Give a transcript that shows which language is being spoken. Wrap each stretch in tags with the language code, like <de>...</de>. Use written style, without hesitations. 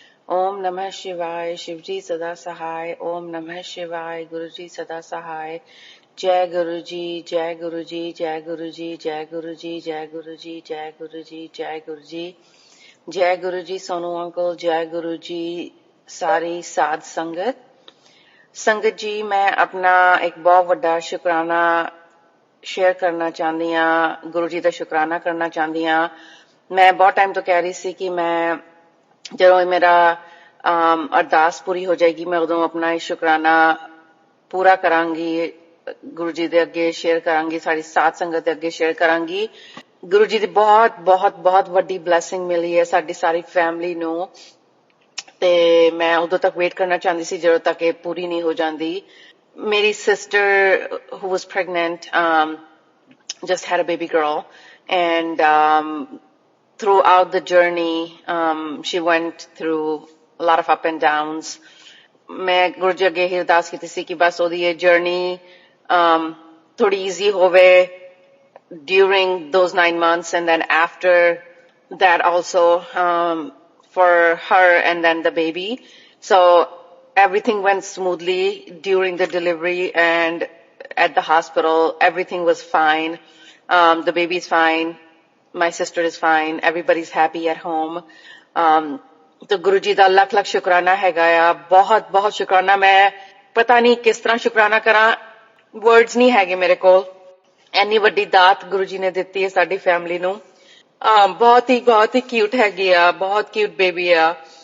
<hi>ओम नमः शिवाय, शिव जी सदा सहाय। ओम नमः शिवाय, गुरु जी सदा सहाय। जय गुरु जी, जय गुरु जी, जय गुरु जी, जय गुरु जी, जय गुरु जी, जय गुरु जी, जय गुरु जी, जय गुरु जी। सोनू अंकल, जय गुरु जी, सारी साध संगत। संगत जी, मैं अपना एक बहुत</hi> <pa>ਵੱਡਾ ਸ਼ੁਕਰਾਨਾ ਸ਼ੇਅਰ ਕਰਨਾ ਚਾਹੁੰਦੀ ਹਾਂ, ਗੁਰੂ ਜੀ ਦਾ ਸ਼ੁਕਰਾਨਾ ਕਰਨਾ ਚਾਹੁੰਦੀ ਹਾਂ। ਮੈਂ ਬਹੁਤ ਟਾਈਮ ਤੋਂ ਕਹਿ ਰਹੀ ਸੀ ਕਿ ਮੈਂ ਜਦੋਂ ਮੇਰਾ ਅਰਦਾਸ ਪੂਰੀ ਹੋ ਜਾਏਗੀ, ਮੈਂ ਉਦੋਂ ਆਪਣਾ ਇਹ ਸ਼ੁਕਰਾਨਾ ਪੂਰਾ ਕਰਾਂਗੀ, ਗੁਰੂ ਜੀ ਦੇ ਅੱਗੇ ਸ਼ੇਅਰ ਕਰਾਂਗੀ, ਸਾਡੀ ਸਾਧ ਸੰਗਤ ਦੇ ਅੱਗੇ ਸ਼ੇਅਰ ਕਰਾਂਗੀ। ਗੁਰੂ ਜੀ ਦੀ ਬਹੁਤ ਬਹੁਤ ਬਹੁਤ ਵੱਡੀ ਬਲੇਸਿੰਗ ਮਿਲੀ ਹੈ ਸਾਡੀ ਸਾਰੀ ਫੈਮਿਲੀ ਨੂੰ, ਤੇ ਮੈਂ ਉਦੋਂ ਤੱਕ ਵੇਟ ਕਰਨਾ ਚਾਹੁੰਦੀ ਸੀ ਜਦੋਂ ਤੱਕ ਇਹ ਪੂਰੀ ਨਹੀਂ ਹੋ ਜਾਂਦੀ। ਮੇਰੀ sister</pa> <en>who was pregnant just had a baby girl, and throughout the journey she went through a lot of up and downs.</en> <pa>ਮੈਂ ਗੁਰੂ ਜੀ ਅੱਗੇ ਇਹ ਅਰਦਾਸ ਕੀਤੀ ਸੀ ਕਿ ਬਸ ਉਹਦੀ ਇਹ ਜਰਨੀ ਥੋੜੀ ਈਜ਼ੀ ਹੋਵੇ</pa> <en>during those 9 months, and then after that also for her and then the baby. So everything went smoothly during the delivery and at the hospital. Everything was fine. The baby is fine. My sister is fine. Everybody's happy at home.</en> <pa>तो गुरु जी ਦਾ ਲੱਖ ਲੱਖ ਸ਼ੁਕਰਾਨਾ ਹੈਗਾ ਆ, ਬਹੁਤ ਬਹੁਤ ਸ਼ੁਕਰਾਨਾ। ਮੈਂ ਪਤਾ ਨਹੀਂ ਕਿਸ ਤਰ੍ਹਾਂ ਸ਼ੁਕਰਾਨਾ ਕਰਾਂ, ਵਰਡਸ ਨਹੀਂ ਹੈਗੇ ਮੇਰੇ ਕੋਲ। ਇੰਨੀ ਵੱਡੀ ਦਾਤ ਗੁਰੂ ਜੀ ਨੇ ਦਿੱਤੀ ਹੈ ਸਾਡੀ ਫੈਮਿਲੀ ਨੂੰ। ਬਹੁਤ ਹੀ ਕਿਊਟ ਹੈਗੀ ਆ, ਬਹੁਤ ਕਿਊਟ ਬੇਬੀ ਆ।</pa>